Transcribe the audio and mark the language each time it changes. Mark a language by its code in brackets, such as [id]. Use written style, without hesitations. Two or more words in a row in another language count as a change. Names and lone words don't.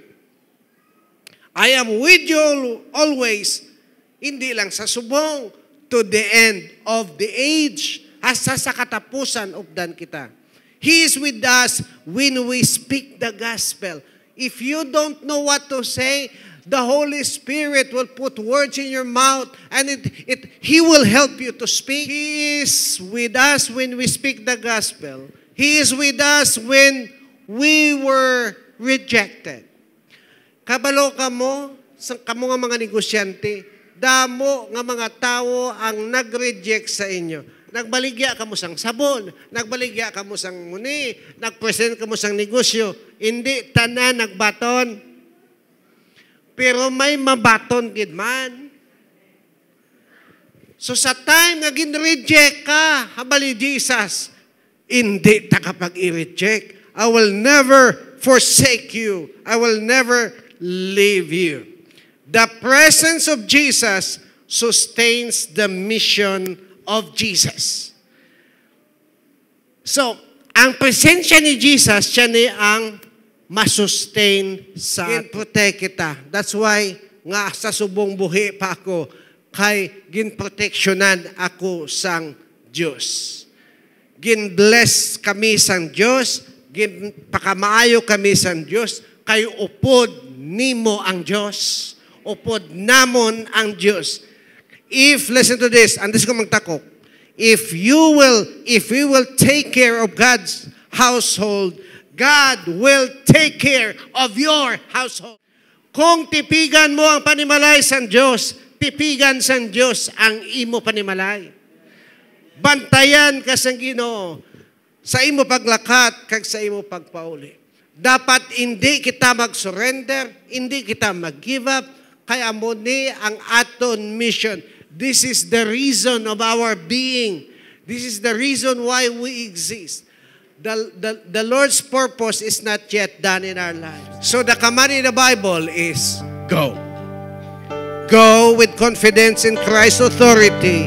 [en] I am with you always, [hil] hindi lang sa subong, [en] to the end of the age, [hil] hasta sa katapusan ugdan kita. [en] He is with us when we speak the gospel. If you don't know what to say, the Holy Spirit will put words in your mouth and He will help you to speak. He is with us when we speak the gospel. He is with us when we were rejected. [hil] Kabalo ka mo, kamo nga mga negosyante, damo nga mga tao ang nag-reject sa inyo. Nagbaligya ka mo sang sabon, nagbaligya ka mo sang muni, nagpresent ka mo sang negosyo, hindi tanan nagbaton. Pero may mabaton gid man. So sa time nga gin-reject ka, habali Jesus, hindi ta kapag i-reject. [en] I will never forsake you. I will never leave you. The presence of Jesus sustains the mission of Jesus. So, [hil] ang presensya ni Jesus, siya ni ang masustain sa protect kita. [en] That's why [hil] nga sa subong buhi pa ako kay ginproteksyonan ako sang Diyos. Gin-bless kami sang Diyos, pakamaayo kami sa Diyos, kay upod nimo ang Diyos. Upod namon ang Diyos. [en] If, listen to this, and this [hil] ko magtakok, [en] if you will take care of God's household, God will take care of your household. [hil] Kung tipigan mo ang panimalay sa Diyos, tipigan sa Diyos ang imo panimalay. Bantayan ka sa Ginoo sa imo paglakat kag sa imo pagpauli. Dapat hindi kita mag-surrender, hindi kita mag-give up, kaya mo ni ang aton mission. [en] This is the reason of our being. This is the reason why we exist. The Lord's purpose is not yet done in our lives. So the command in the Bible is go. Go with confidence in Christ's authority.